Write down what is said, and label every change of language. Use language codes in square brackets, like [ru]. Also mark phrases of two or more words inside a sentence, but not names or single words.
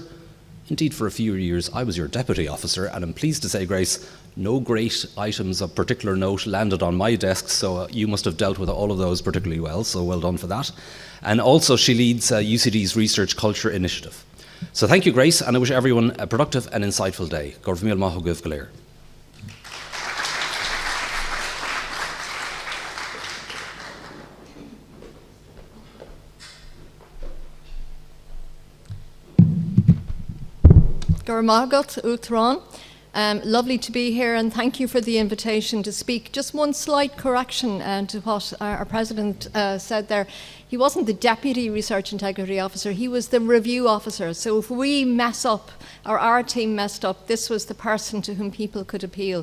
[en] Indeed, for a few years, I was your deputy officer, and I'm pleased to say, Grace, no great items of particular note landed on my desk, so you must have dealt with all of those particularly well, so well done for that. And also, she leads UCD's Research Culture Initiative. So thank you, Grace, and I wish everyone a productive and insightful day. [ga] Gorf míle maith agaibh go léir. Gormagat Uthran. [en] Lovely to be here, and thank you for the invitation to speak. Just one slight correction to what our President said there. He wasn't the Deputy Research Integrity Officer, he was the Review Officer. So if we mess up, or our team messed up, this was the person to whom people could appeal.